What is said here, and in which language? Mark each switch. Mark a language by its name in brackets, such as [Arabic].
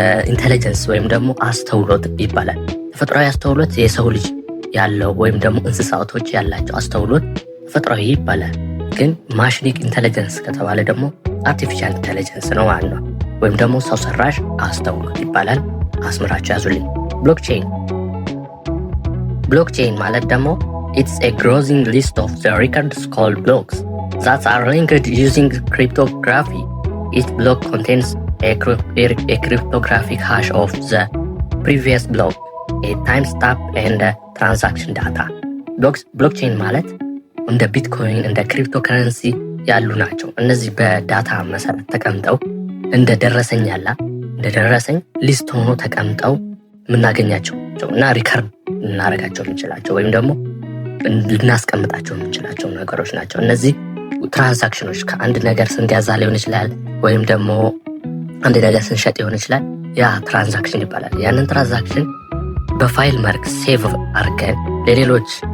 [Amharic] ኢንተለጀንስ ወይም ደግሞ አስተውሎት ይባላል። ተፈጥሯዊ አስተውሎት የሰው ልጅ ያለው ወይም ደግሞ እንስሳቶች ያላቸው አስተውሎት ተፈጥሯዊ ይባላል። ግን ማሽኒክ ኢንተለጀንስ ከተባለ ደግሞ አርቲፊሻል ኢንተለጀንስ ነው ማለት ነው። ወይም ደግሞ ሰው ሰራሽ አስተውሎት ይባላል። አስምራችሁ ያዙልኝ። ብሎክቼን ማለት ደግሞ [English] it's a growing list of the records called blocks that are linked using cryptography. Each block contains a cryptographic hash of the previous block, a timestamp and transaction data. [Amharic] ብሎክቼን ማለት እንደ ቢትኮይን እንደ ክሪፕቶ ከረንሲ ያሉ ናቸው። እነዚህ በዳታ መሰረት ተቀምጠው እንደ ደረሰኝ ሊስት ሆኖ ተቀምጠው የምናገኛቸው እና ሪከርድ ልናደርጋቸው የምንችላቸው ወይም ደግሞ ልናስቀምጣቸው የምንችላቸው ነገሮች ናቸው። እነዚህ ትራንዛክሽኖች ከአንድ ነገር ስንገዛ ሊሆን ይችላል፣ ወይም ደግሞ አንድ ነገር ስንሸጥ ሊሆን ይችላል። ያ ትራንዛክሽን ይባላል። ያንን ትራንዛክሽን በፋይል መልክ ሴቭ አድርገን ለሌሎች